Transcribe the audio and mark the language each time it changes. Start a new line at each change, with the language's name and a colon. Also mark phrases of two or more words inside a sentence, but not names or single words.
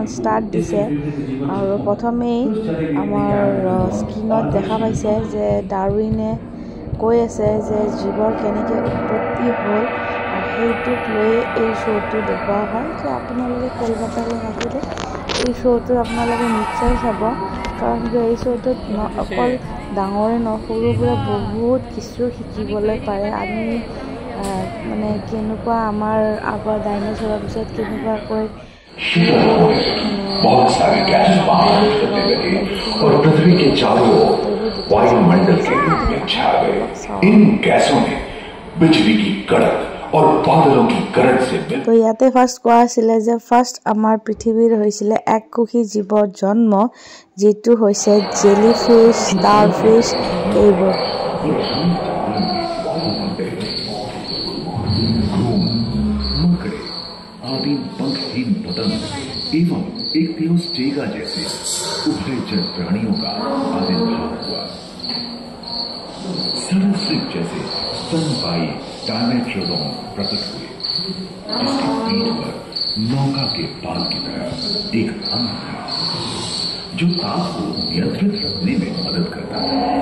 Assamese: ষ্টাৰ্ট দিছে আৰু প্ৰথমেই আমাৰ স্ক্ৰীনত দেখা পাইছে যে ডাৰউইনে কৈ আছে যে জীৱৰ কেনেকৈ উৎপত্তি হ'ল সেইটোক লৈ এই শ্ব'টো দেখুওৱা হয় যে আপোনালোকে কলকাতালৈ আহিলে এই শ্ব'টো আপোনালোকে নিশ্চয় চাব কাৰণ এই শ্ব'টোত অকল ডাঙৰে সৰুৰ পৰা বহুত কিছু শিকিবলৈ পাৰে আমি মানে কেনেকুৱা আমাৰ আগৰ ডাইনোচৰৰ পিছত কেনেকুৱাকৈ
Hindi: बहुत सारे गैस बाहर निकलने लगे और पृथ्वी के चारों ओर वायुमंडल के रूप में छा गए इन गैसों ने बिजली की कड़क और बादलों की गरज से
Assamese: तो ইয়াতে ফার্স্ট কোৱা আছিল যে ফার্স্ট আমাৰ পৃথিৱীৰ হৈছিল এককোষী জীৱৰ জন্ম যেটো হৈছে জেলিফিশ স্টারফিশ এইবোৰ
Hindi: आदि पंखहीन पतंग एवं एक थियोस्टेगा जैसे उभयचर प्राणियों का आविर्भाव हुआ सरसृप जैसे स्तनपायी डायमेट्रोडोन प्रकट हुए जिसकी पीठ पर नौका के पाल की तरह एक अंग था जो ताप को नियंत्रित रखने में मदद करता है